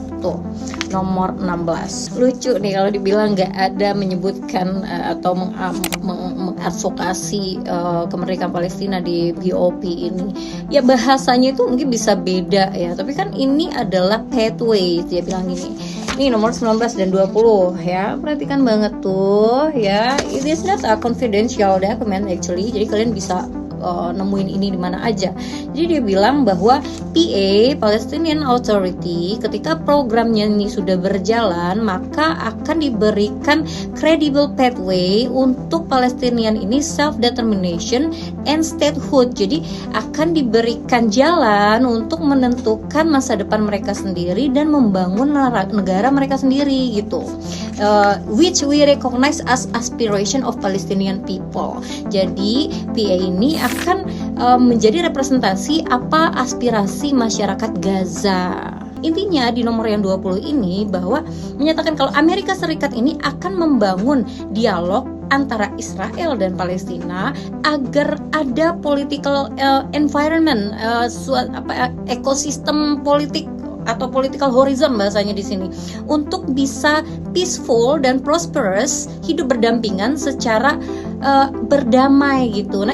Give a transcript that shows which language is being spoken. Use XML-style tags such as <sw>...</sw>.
<id>Tuh, nomor 16. Lucu nih kalau dibilang nggak ada menyebutkan atau mengadvokasi kemerdekaan Palestina di BOP ini. Ya bahasanya itu mungkin bisa beda ya, tapi kan ini adalah pathway, dia bilang gini. Ini nomor 19 dan 20 ya. Perhatikan banget tuh ya.</id> <en>It is not a confidential document actually.</en> <id>Jadi kalian bisa nemuin ini di mana aja. Jadi dia bilang bahwa PA, Palestinian Authority, ketika programnya ini sudah berjalan, maka akan diberikan</id> <en>credible pathway</en> <id>untuk Palestinian ini</id> <en>self-determination and statehood.</en> <id>Jadi akan diberikan jalan untuk menentukan masa depan mereka sendiri dan membangun negara mereka sendiri gitu.</id> <en>Which we recognize as aspiration of Palestinian people.</en> <id>Jadi PA ini akan menjadi representasi apa aspirasi masyarakat Gaza. Intinya di nomor yang 20 ini bahwa menyatakan kalau Amerika Serikat ini akan membangun dialog antara Israel dan Palestina agar ada</id> <en>political environment,</en> <id>ekosistem politik atau</id> <en>political horizon</en> <id>bahasanya di sini, untuk bisa peaceful dan prosperous, hidup berdampingan secara berdamai gitu.</id>